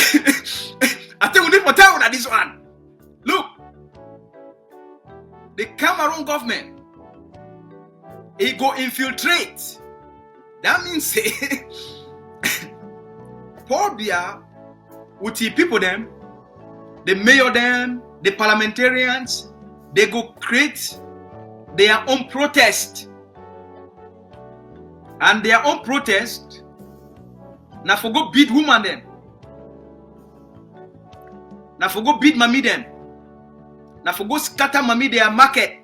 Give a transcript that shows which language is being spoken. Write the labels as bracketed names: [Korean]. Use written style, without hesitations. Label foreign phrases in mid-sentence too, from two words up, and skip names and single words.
[Cameroon Pidgin] I think we need for tell that this one. Look, the Cameroon government, he go infiltrate. That means say, Paul Biya, with the people them, the mayor them, the parliamentarians, they go create their own protest And their own protest, now for go beat woman them. Now for go beat mommy them. Now for go scatter mommy their market.